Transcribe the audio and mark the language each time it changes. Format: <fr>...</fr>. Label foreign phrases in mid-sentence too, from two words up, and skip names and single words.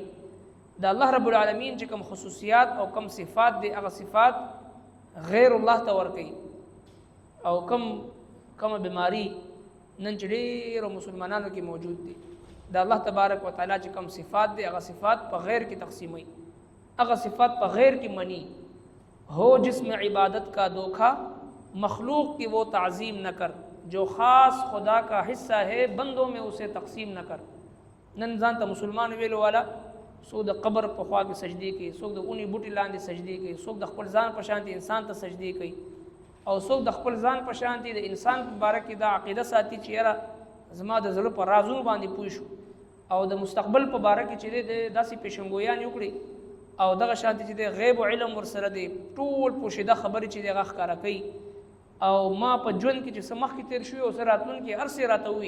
<ps>د الله</ps> <ar>رب العالمین</ar> <ps>چې کوم خصوصیات او کوم صفات دی هغه صفات غیر الله ته ورکړي. او کوم بیماری نن چې ډېرو مسلمانانو کې موجود دي د</ps> <ar>الله تبارک وتعالى</ar> <ps>چې کوم صفات دی هغه صفات په غیر کې تقسیموي،</ps> <ur>اگر صفات پر غیر کی منی ہو جس میں عبادت کا دھوکا مخلوق کی وہ تعظیم نہ کر جو خاص خدا کا حصہ ہے بندوں میں اسے تقسیم نہ کر.</ur> <ps>نن ځان ته مسلمان ویلو والا څوک د قبر په خوا کې سجدي کوي، څوک د اونې بوټي لاندې سجدي کوي، څوک د خپل ځان په شانتي انسان ته سجدي کوي، او څوک د خپل ځان په شانتي د انسان په باره کې دا عقیده ساتي چې یاره زما د زړه په رازونو باندې پوه شو او د مستقبل په باره کې چې داسې پیشنګویان وکړي او دغه شانتي چې د غیب او علم ورسره دی ټول پوشیده خبرې چې دغه ښکارا کوي او ما په ژوند کې چې سمخ کې تیر شوی او سره راتلونکي هر څه راته وي.</ps>